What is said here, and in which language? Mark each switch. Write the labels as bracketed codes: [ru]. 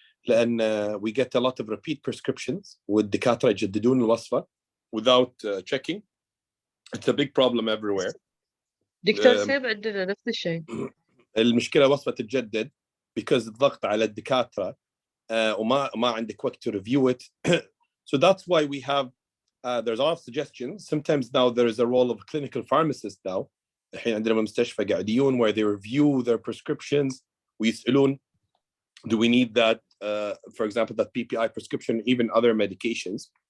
[ar] لأن [en] we get a lot of repeat prescriptions [ar] والدكاترة يجددون الوصفة [en] without checking. It's a big problem everywhere. [ar] دكتور سام عندنا نفس الشيء. المشكلة وصفة تتجدد [en] because [ar] الضغط على الدكاترة وما عندك وقت [en] to review it. So that's why we have there's a lot of suggestions. Sometimes now there is a role of clinical pharmacist now. [ar] الحين عندنا بالمستشفى قاعدين [en] where they review their prescriptions [ar] ويسألون [en] do we need that for example that PPI prescription, even other medications.